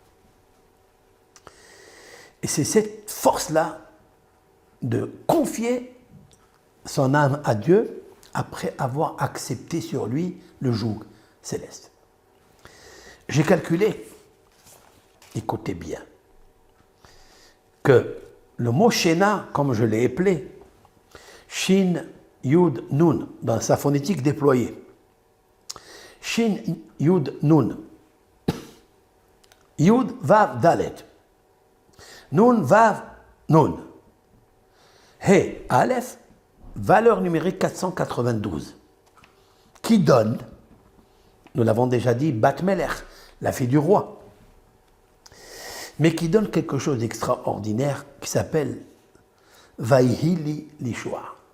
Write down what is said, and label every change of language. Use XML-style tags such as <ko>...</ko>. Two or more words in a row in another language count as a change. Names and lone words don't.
<fr>Et c'est cette force-là de confier son âme à Dieu après avoir accepté sur lui le joug céleste. J'ai calculé, écoutez bien, que le mot Shena, comme je l'ai appelé, Shin, Yud, Nun, dans sa phonétique déployée. Shin, Yud, Nun. Yud, Vav, Dalet. Nun, Vav, Nun. He, Aleph, valeur numérique 492, qui donne, nous l'avons déjà dit,</fr> <he>בת מלך,</he> <fr>la fille du roi, mais qui donne quelque chose d'extraordinaire qui s'appelle</fr> <he>ויהי לי לישועה.</he>